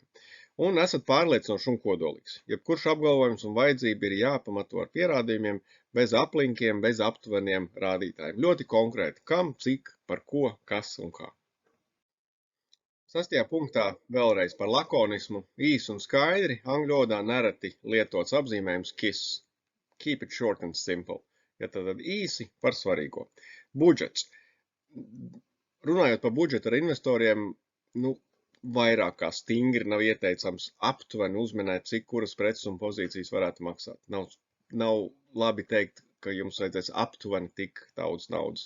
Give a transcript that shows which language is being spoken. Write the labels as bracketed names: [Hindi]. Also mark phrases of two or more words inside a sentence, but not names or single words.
[Latvian] Un esat pārliecinoši un kodolīgs. Jebkurš apgalvojums un vajadzība ir jāpamato ar pierādījumiem, bez aplinkiem, bez aptuveniem rādītājiem. Ļoti konkrēti, kam, cik, par ko, kas un kā. 6. punktā vēlreiz par lakonismu, īsi un skaidri, angļu valodā nereti lietots apzīmējums KISS. [English] Keep it short and simple. [Latvian] Ja tad īsi par svarīgo. Budžets. Runājot par budžetu ar investoriem, vairāk kā stingri nav ieteicams aptuveni uzminēt, cik kuras preces un pozīcijas varētu maksāt. Nav labi teikt, ka jums vajadzēs aptuveni tik daudz naudas.